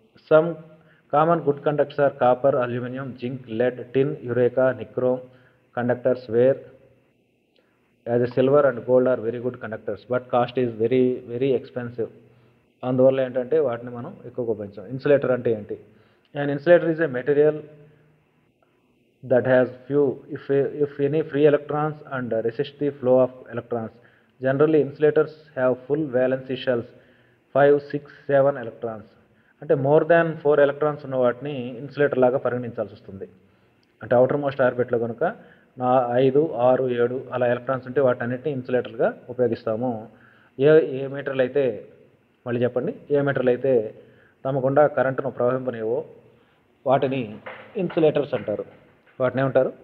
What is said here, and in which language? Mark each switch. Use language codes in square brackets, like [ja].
[en] Some common good conductors are copper, aluminium, zinc, lead, tin, eureka, nichrome conductors whereas a silver and gold are very good conductors but cost is very very expensive. [te] అందువల్ల ఏంటంటే వాటిని మనం ఎక్కువగా ఉపయోగించాం. Insulator అంటే ఏంటి? [en] And insulator is a material that has few if any free electrons and resist the flow of electrons. Generally insulators have full valency shells 5, 6, 7 electrons. [te] అంటే [en] more than 4 electrons [te] ఉన్న వాటిని ఇన్సులేటర్ లాగా పరిగణించాల్సి వస్తుంది. అంటే అవుటర్ మోస్ట్ ఆర్బిట్లో కనుక 5, 6, 7 అలా electrons ఉంటే వాటన్నిటిని ఇన్సులేటర్గా ఉపయోగిస్తాము. ఏ మెటీరియల్ అయితే మళ్ళీ చెప్పండి, ఏ మెటీరియల్ అయితే తమ గుండా కరెంటును ప్రవహింపనివో వాటిని ఇన్సులేటర్స్ అంటారు. వాటిని ఏమంటారు?